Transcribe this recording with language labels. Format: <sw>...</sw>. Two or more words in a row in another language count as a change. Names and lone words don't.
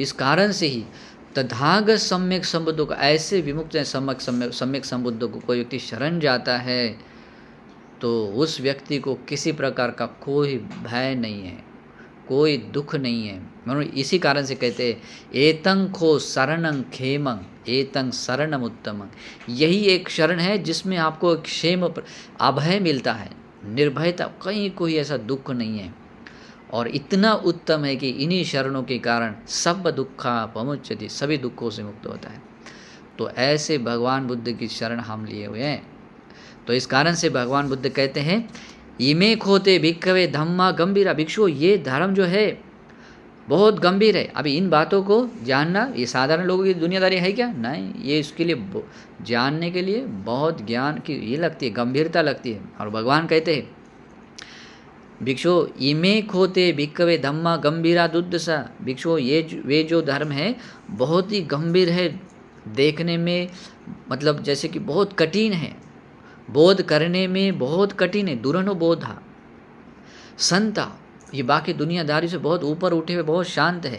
<hi>इस कारण से ही तथागत सम्यक संबुद्धों को, ऐसे विमुक्त सम्यक संबुद्धों को कोई व्यक्ति शरण जाता है तो उस व्यक्ति को किसी प्रकार का कोई भय नहीं है, कोई दुख नहीं है। मतलब इसी कारण से कहते हैं</hi> <pi>एतं खो शरणं खेमं एतं शरणम उत्तमं।</pi> <hi>यही एक शरण है जिसमें आपको क्षेम अभय मिलता है, निर्भयता, कहीं कोई ऐसा दुख नहीं है, और इतना उत्तम है कि इन्हीं शरणों के कारण</hi> <pi>सब दुखा पमुच्यति,</pi> <hi>सभी दुखों से मुक्त होता है। तो ऐसे भगवान बुद्ध की शरण हम लिए हुए हैं। तो इस कारण से भगवान बुद्ध कहते हैं</hi> <pi>इमे खोते भिक्खवे धम्मा गंभीरा।</pi> <hi>भिक्षु, ये धर्म जो है बहुत गंभीर है। अभी इन बातों को जानना ये साधारण लोगों की दुनियादारी है क्या? नहीं, ये इसके लिए जानने के लिए बहुत ज्ञान की ये लगती है, गंभीरता लगती है। और भगवान कहते हैं भिक्षु</hi> <pi>इमे खोते भिक्खवे धम्मा गंभीरा दुद्दसा।</pi> <hi>भिक्षु, ये वे जो धर्म है बहुत ही गंभीर है, देखने में मतलब जैसे कि बहुत कठिन है, बोध करने में बहुत कठिन है।</hi> <pi>दुरनो बोधा संता,</pi> <hi>ये बाकी दुनियादारी से बहुत ऊपर उठे हुए, बहुत शांत है।</hi>